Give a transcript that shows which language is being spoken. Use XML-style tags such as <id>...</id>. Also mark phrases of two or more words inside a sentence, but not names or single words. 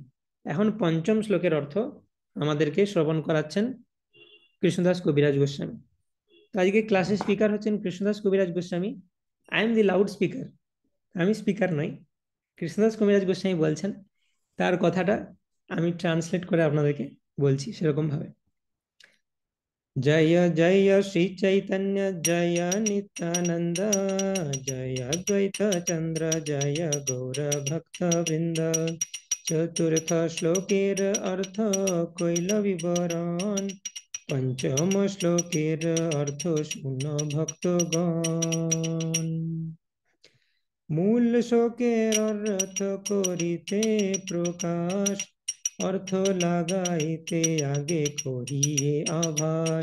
<bn>এখন 5ম শ্লোকের অর্থ আমাদেরকে শ্রবণ করাচ্ছেন কৃষ্ণদাস কবিরাজ গোস্বামী। তো আজকে ক্লাসের স্পিকার হচ্ছেন কৃষ্ণদাস কবিরাজ গোস্বামী।</bn> <en>I am the loud speaker, আমি স্পিকার নই।</en> <bn>কৃষ্ণদাস কবিরাজ গোস্বামী বলছেন, তার কথাটা আমি ট্রান্সলেট করে আপনাদেরকে বলছি সেরকম ভাবে।</bn> <sa>जय जय श्री चैतन्य जय नित्यानंद जय अद्वैत चंद्र जय गौर भक्त वृंद।</sa> <bn>4র্থ শ্লোকের অর্থ কইল বিবরণ, 5ম শ্লোকের অর্থ শুনো ভক্তগণ। মূল শ্লোকের অর্থ করিতে প্রকাশ, অর্থ লাগাইতে আগে করিয়ে আভাস।</bn>